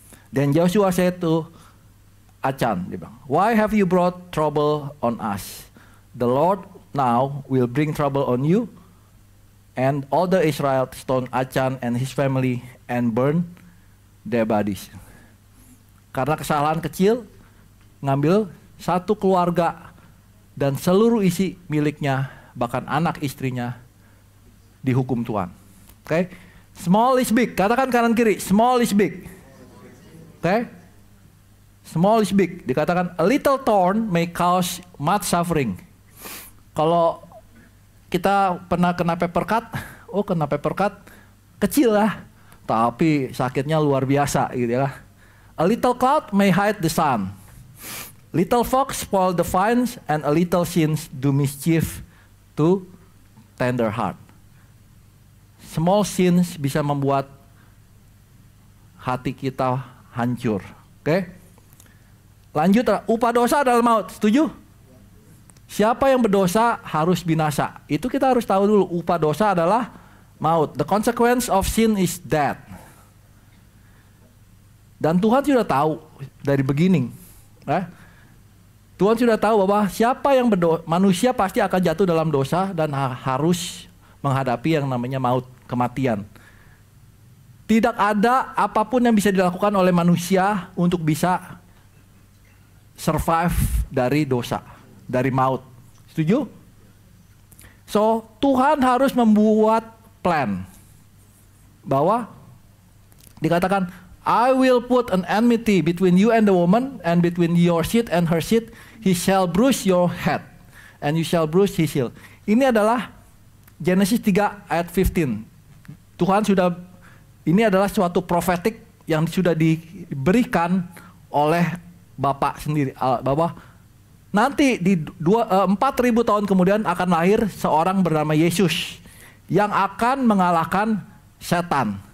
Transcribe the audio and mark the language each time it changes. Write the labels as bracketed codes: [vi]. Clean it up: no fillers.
[en] Then Joshua said to Achan, why have you brought trouble on us? The Lord now will bring trouble on you. And all the Israel stoned Achan and his family and burned their bodies. [id] Karena kesalahan kecil, ngambil satu keluarga dan seluruh isi miliknya, bahkan anak istrinya, dihukum Tuhan. [en] Oke? Small is big. [id] Katakan kanan kiri, [en] small is big. Oke? Small is big. [id] Dikatakan [en] a little thorn may cause much suffering. [id] Kalau kita pernah kena [en] paper cut, [id] kena paper cut kecil lah, tapi sakitnya luar biasa gitu ya. [en] A little cloud may hide the sun. Little fox spoil the vines, and a little sins do mischief to tender heart. Small sins [id] bisa membuat hati kita hancur. Oke? Lanjut, upah dosa adalah maut. Setuju? Siapa yang berdosa harus binasa. Itu kita harus tahu dulu. Upah dosa adalah maut. [en] The consequence of sin is death. [id] Dan Tuhan sudah tahu dari [en] beginning. [id] Tuhan sudah tahu bahwa siapa yang berdosa, manusia pasti akan jatuh dalam dosa dan harus menghadapi yang namanya maut, kematian. Tidak ada apapun yang bisa dilakukan oleh manusia untuk bisa [en] survive [id] dari dosa, dari maut. Setuju? [en] So, [id] Tuhan harus membuat plan. Bahwa dikatakan, [en] I will put an enmity between you and the woman, and between your seed and her seed. He shall bruise your head, and you shall bruise his heel. [id] Ini adalah Genesis 3 ayat 15. Tuhan sudah, ini adalah suatu profetik yang sudah diberikan oleh Bapa sendiri, bahwa nanti di 4.000 tahun kemudian akan lahir seorang bernama Yesus yang akan mengalahkan setan.